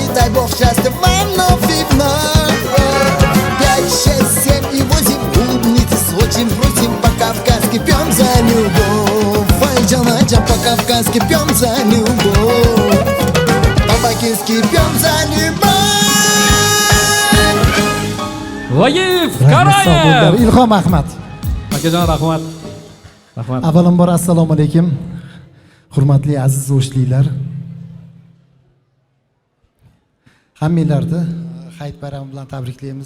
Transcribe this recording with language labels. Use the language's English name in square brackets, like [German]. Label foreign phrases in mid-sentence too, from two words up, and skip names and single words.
[Russian] Дай Бог счастья вам вновь и вновь. 5, 6, 7 и 8. Улыбнитесь, очень просим, по-кавказски пьем за любовь. Айджан, по-кавказски пьем за любовь. По-бакински пьем за любовь. [Uzbek] Vagiyev Karayev. Ilhom Ahmad. Akajon rahmat. Rahmat. Avvalambor assalomu alaykum. Hurmatli aziz o'shliklar. Hammanglarni hayit bayrami bilan tabriklaymiz.